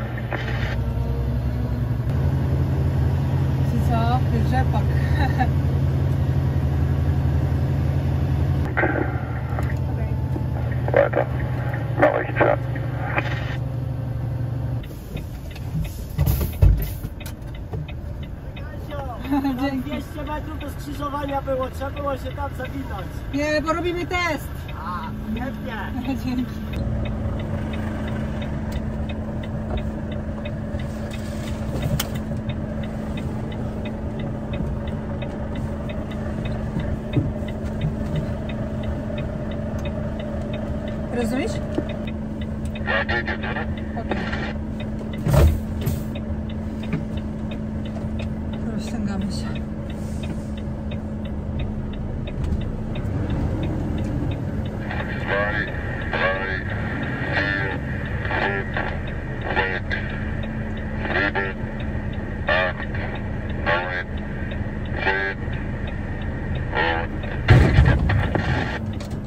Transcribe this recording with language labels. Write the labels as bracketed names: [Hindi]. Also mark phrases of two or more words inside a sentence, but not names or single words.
[Polish] Czy co? Rzepak. Okej. [German] Weiter. Nach rechts, ja. [Polish] Dzięki. 200 metrów do skrzyżowania było, trzeba było się tam zawinąć. Nie, bo robimy test. A, pewnie. Dzięki. Rozumiesz? [German] Ja, geht jetzt, oder? [Polish] Okej. Rozciągamy się. [German] Zwei, drei, vier, fünf, sechs, sieben, acht, neun, 10 und stopp.